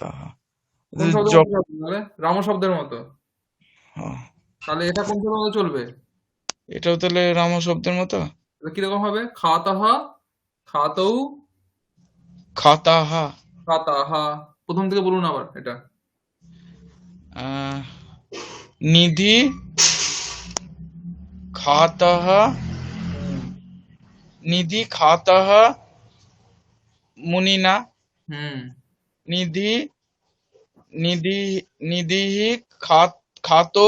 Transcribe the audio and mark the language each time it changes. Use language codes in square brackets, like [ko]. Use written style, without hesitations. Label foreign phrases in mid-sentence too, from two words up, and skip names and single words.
[bn] কোন শব্দের মতো চলবে তাহলে? রাম শব্দের মতো। তাহলে এটা কোন শব্দের মতো চলবে? এটাও তাহলে রাম শব্দের মতো। তাহলে কিরকম হবে? [sa] খাতः খাতৌ খাতাহা [bn] খাতাः। প্রথম থেকে বলুন আবার এটা। [sa] নিধি খাতহ নিধি খাতহ মুনিনা হুম নিধি নিধি নিধিः খাতৌ